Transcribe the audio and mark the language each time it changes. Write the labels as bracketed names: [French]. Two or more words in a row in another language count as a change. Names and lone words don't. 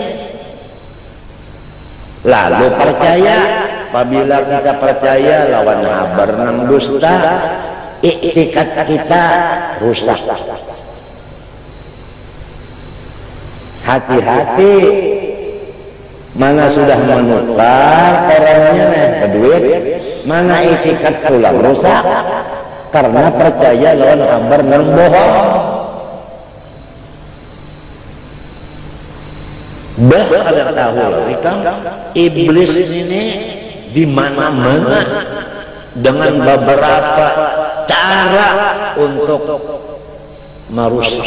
[Banjar] Lalu percaya, apabila kita percaya lawan haber nang dusta, iktikat kita rusak. [Indonesian] Hati-hati, mana sudah menukar orangnya ke duit, mana itikat pulang rusak karena percaya lawan kabar yang bohong. Bahkan tahu kan iblis ini di mana-mana dengan beberapa cara untuk merusak.